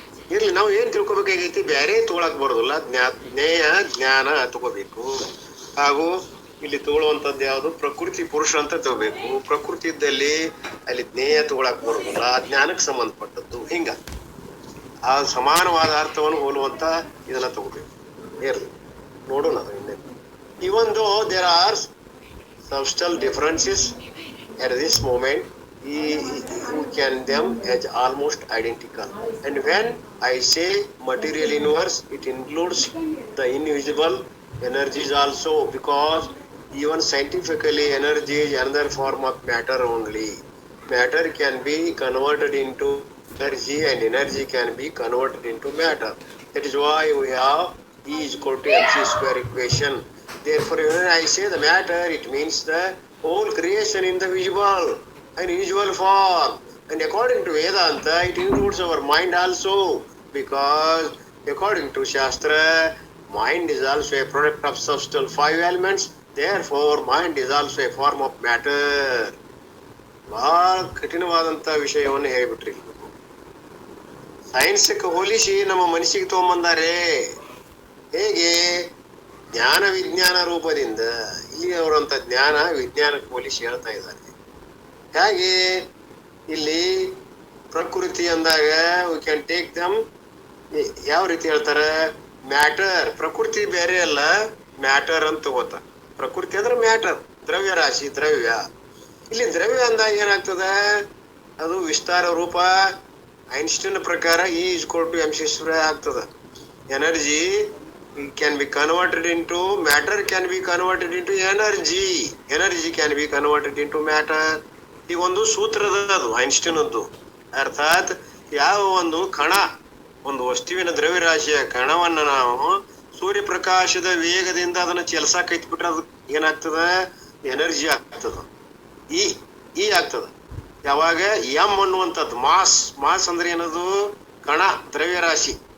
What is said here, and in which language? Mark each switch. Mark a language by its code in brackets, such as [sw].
[kn] ಇರ್ಲಿ, ನಾವು ಏನ್ ತಿಳ್ಕೊಬೇಕಾಗೈತಿ, ಬ್ಯಾರೆ ತಗೊಳಕ್ ಬರೋದಿಲ್ಲ. ಜ್ಞೇಯ ಜ್ಞಾನ ತಗೋಬೇಕು. ಹಾಗೂ ಇಲ್ಲಿ ತಗೊಳ್ಳುವಂಥದ್ದು ಯಾವುದು, ಪ್ರಕೃತಿ ಪುರುಷ ಅಂತ ತಗೋಬೇಕು. ಪ್ರಕೃತಿ ಇದ್ದಲ್ಲಿ ಅಲ್ಲಿ ಜ್ಞೇಯ ತಗೊಳಕ್ ಬರೋದಿಲ್ಲ, ಜ್ಞಾನಕ್ಕೆ ಸಂಬಂಧಪಟ್ಟದ್ದು. ಹಿಂಗ ಆ ಸಮಾನವಾದ ಅರ್ಥವನ್ನು ಹೋಲುವಂತ ಇದನ್ನ ತಗೋಬೇಕು. ಇರ್ಲಿ ನೋಡೋಣ. [en] Even though there are substantial differences at this moment, you can them as almost identical. And when I say material universe, it includes the invisible energies also, because even scientifically energy is another form of matter only. Matter can be converted into energy and energy can be converted into matter. That is why we have E is equal to mc square equation. Therefore, when I say the matter, it means the whole creation in the visible and invisible form. And according to Vedanta, it includes our mind also, because according to Shastra, mind is also a product of substantial 5 elements. Therefore, mind is also a form of matter. [kn] ಬಹಳ ಕಠಿಣವಾದಂತ ವಿಷಯವನ್ನು ಹೇಳಿಬಿಟ್ರಿ. ಸೈನ್ಸ್ಗೆ ಹೋಲಿಸಿ ನಮ್ಮ ಮನಸ್ಸಿಗೆ ತಗೊಂಬಂದಾರೆ. ಹೇಗೆ ಜ್ಞಾನ ವಿಜ್ಞಾನ ರೂಪದಿಂದ ಇಲ್ಲಿ ಅವರಂತ ಜ್ಞಾನ ವಿಜ್ಞಾನಕ್ಕೆ ಹೋಲಿಸಿ ಹೇಳ್ತಾ ಇದ್ದಾರೆ. ಹಾಗೆ ಇಲ್ಲಿ ಪ್ರಕೃತಿ ಅಂದಾಗ [en] we can take them [kn] ಯಾವ ರೀತಿ ಹೇಳ್ತಾರೆ, ಮ್ಯಾಟರ್. ಪ್ರಕೃತಿ ಬೇರೆ ಅಲ್ಲ, ಮ್ಯಾಟರ್ ಅಂತ ತಗೋತ. ಪ್ರಕೃತಿ ಅಂದ್ರೆ ಮ್ಯಾಟರ್, ದ್ರವ್ಯ ರಾಶಿ, ದ್ರವ್ಯ. ಇಲ್ಲಿ ದ್ರವ್ಯ ಅಂದಾಗ ಏನಾಗ್ತದ, ಅದು ವಿಸ್ತಾರ ರೂಪ. ಐನ್ಸ್ಟೀನ್ ಪ್ರಕಾರ [en] E is equal to mc square ಆಗ್ತದ. Energy can be converted into matter, can be converted into energy. Energy can be converted into matter. [kn] ಈ ಒಂದು ಸೂತ್ರದ ಅದು ಐನ್ಸ್ಟೀನ್ ಅದ್ದು. ಅರ್ಥಾತ್ ಯಾವ ಒಂದು ಕಣ, ಒಂದು ವಸ್ತುವಿನ ದ್ರವ್ಯರಾಶಿಯ ಕಣವನ್ನ ನಾವು ಸೂರ್ಯಪ್ರಕಾಶದ ವೇಗದಿಂದ ಅದನ್ನ ಚಲಿಸಾಕ ಇಟ್ಬಿಟ್ರೆ ಅದು ಏನಾಗ್ತದ, ಎನರ್ಜಿ ಆಗ್ತದ. ಈ ಆಗ್ತದ. ಯಾವಾಗ ಎಂ ಅನ್ನುವಂಥದ್ದು ಮಾಸ್ ಅಂದ್ರೆ ಏನದು, ಕಣ, ದ್ರವ್ಯರಾಶಿ.